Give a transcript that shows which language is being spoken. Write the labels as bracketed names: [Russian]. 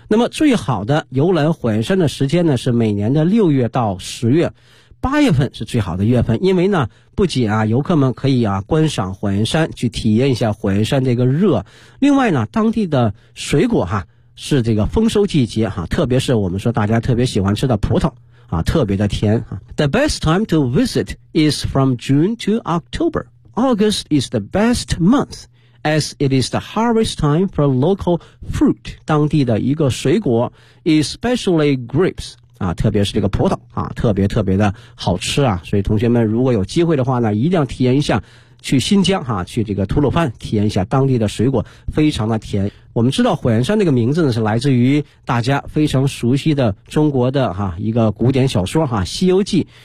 [Chinese] 那么最好的游览火焰山的时间呢，是每年的六月到十月，八月份是最好的月份，因为呢，不仅啊，游客们可以啊观赏火焰山，去体验一下火焰山这个热，另外呢，当地的水果哈是这个丰收季节哈，特别是我们说大家特别喜欢吃的葡萄。啊，特别的甜。 [English] The best time to visit is from June to October. August is the best month, as it is the harvest time for local fruit. [Chinese] 当地的一个水果 ， [English] especially grapes. [Chinese] 啊，特别是这个葡萄啊，特别特别的好吃啊。所以同学们如果有机会的话呢，一定要体验一下。去新疆哈，去这个吐鲁番体验一下当地的水果，非常的甜。我们知道火焰山这个名字呢，是来自于大家非常熟悉的中国的哈一个古典小说哈《西游记》。